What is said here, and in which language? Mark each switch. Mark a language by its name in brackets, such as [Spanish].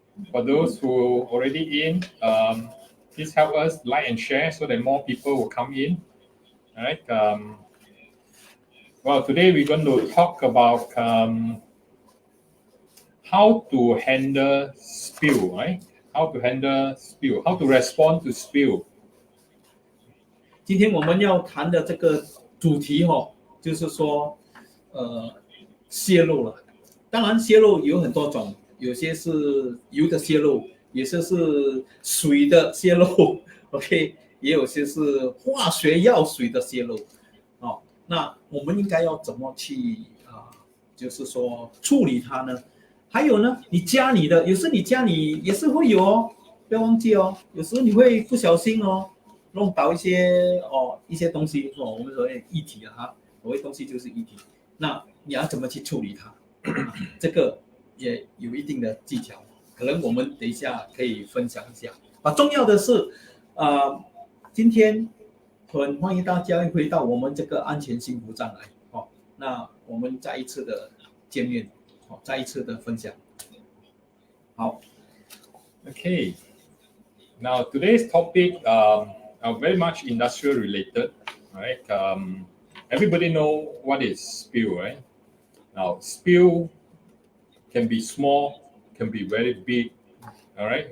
[English] For those who already in, please help us like and share so that more people will come in. All right. Well, today we're going to talk about how to handle spill, right? How to handle spill, how to respond to spill. [Chinese] 今天我们要谈的这个主题就是说泄漏了。当然泄漏有很多种，有些是油的泄漏，有些是水的泄漏，OK， 也有些是化学药水的泄漏那我们应该要怎么去就是说处理它呢？还有呢，你家里的，有时你家里也是会有不要忘记有时你会不小心弄倒一些东西，我们所谓液体啊，所谓东西就是液体，那你要怎么去处理它？这个也有一定的技巧，可能我们等一下可以分享一下。重要的是，今天很欢迎大家回到我们这个安全幸福站来那我们再一次的见面，再一次的分享。好 [English] Okay. Now today's topic are very much industrial related, right? Everybody know what is spill, right? Now spill can be small, can be very big. All right.